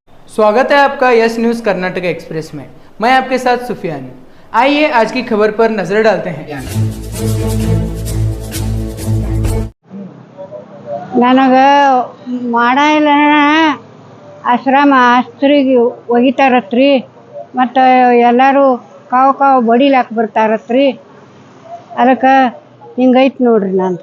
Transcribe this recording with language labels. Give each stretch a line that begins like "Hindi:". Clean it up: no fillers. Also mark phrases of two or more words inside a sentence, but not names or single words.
Hindi: स्वागत है आपका यस न्यूज़ कर्नाटक एक्सप्रेस में। मैं आपके साथ सुफियान। आइए आज की खबर पर नजर डालते हैं।
Kannada: ನನಗೆ ಮಾಡ ಇಲ್ಲ ಆಶ್ರಮ ಆಸ್ತ್ರಿಗೆ ಒಗಿತಾರತ್ರಿ ಮತ್ತು ಎಲ್ಲರೂ ಕಾವು ಬಡಿಲಾಕ ಬರ್ತಾರತ್ರಿ ಅದಕ್ಕೆ ಹಿಂಗೈತೆ ನೋಡ್ರಿ